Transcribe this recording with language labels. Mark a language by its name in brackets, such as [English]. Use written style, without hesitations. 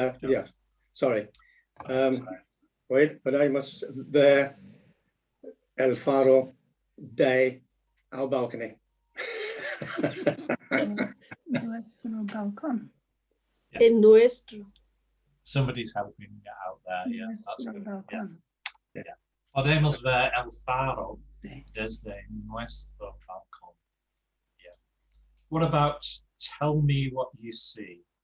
[English] yeah. Sorry. Wait, [Spanish] Podemos ver el faro de al balcony. Nuestro balcón. En nuestro. [English] Somebody's helping me out there. Yeah, that's good. [Spanish] Balcón. [English] Yeah. [Spanish] Podemos ver el faro desde nuestro balcón. [English] Yeah. What about tell me what you see?